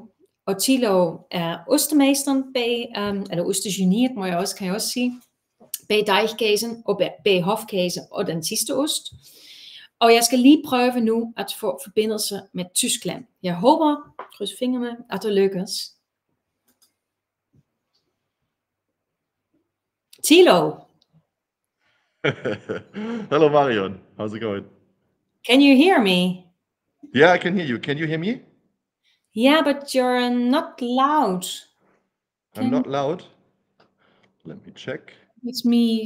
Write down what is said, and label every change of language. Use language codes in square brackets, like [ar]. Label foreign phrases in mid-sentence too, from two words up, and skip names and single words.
[da] Og Thilo er ostemesteren bag, eller ostegeniet, kan jeg også sige, bag Deichkäsen og bag Hofkäse og den sidste ost. Og jeg skal lige prøve nu at få forbindelse med Tyskland. Jeg håber, kryds fingre med, at det lykkes. Thilo. [en] Hello, Marion. How's it going? Can you hear me? Yeah, I can hear you. Can you hear me? Yeah, but you're not loud. I'm not loud. Let me check. It's me.